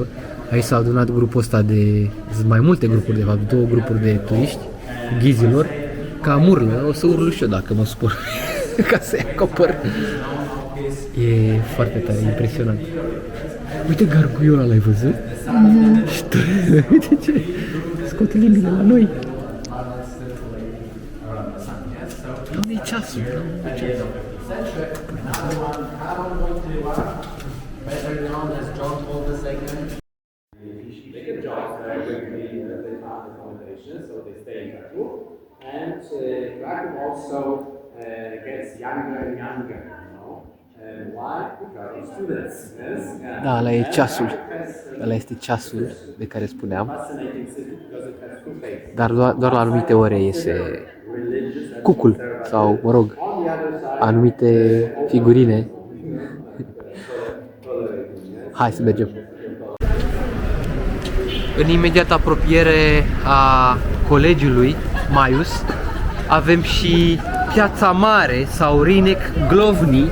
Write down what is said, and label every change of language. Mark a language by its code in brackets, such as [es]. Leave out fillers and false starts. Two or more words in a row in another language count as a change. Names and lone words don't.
[ro] Aici s-a adunat grupul ăsta de, mai multe grupuri, de fapt, două grupuri de turiști, ghizilor, ca urlă, o să urlu și eu dacă mă supăr, ca să-i acopăr. E foarte tare, impresionant. Uite garguiul ăla, l-ai văzut? Și tu, uite ce, scoate limbile la noi. Unde-i ceasul? [en] And Krakow also gets younger and younger, you know. Why? Because of students. Yes? Yeah. [ro] Da, ăla e ceasul. Ăla este ceasul de care spuneam. [en] Fascinating city because it has two faces. [ro] Dar doar la anumite ore iese cucul sau, mă rog, anumite figurine. Hai să mergem. În imediată apropiere a Colegiului Maius avem și Piața Mare sau Rynek Główny.